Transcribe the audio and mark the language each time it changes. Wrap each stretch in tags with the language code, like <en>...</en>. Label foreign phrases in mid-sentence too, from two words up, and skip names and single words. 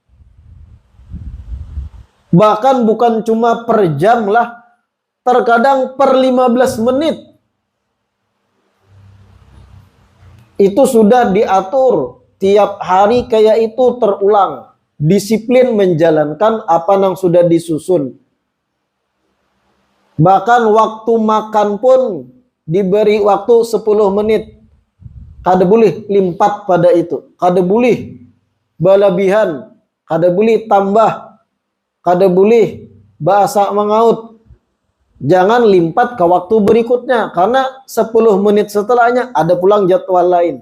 <id>Bahkan bukan cuma per jam lah, terkadang per 15 menit itu sudah diatur. Tiap hari kayak itu terulang. Disiplin menjalankan apa yang sudah disusun. Bahkan waktu makan pun diberi waktu 10 menit. Kada boleh limpat pada itu. Kada boleh berlebihan. Kada boleh tambah. Kada boleh bahasa mengaut. Jangan limpat ke waktu berikutnya. Karena 10 menit setelahnya ada pulang jadwal lain.</id>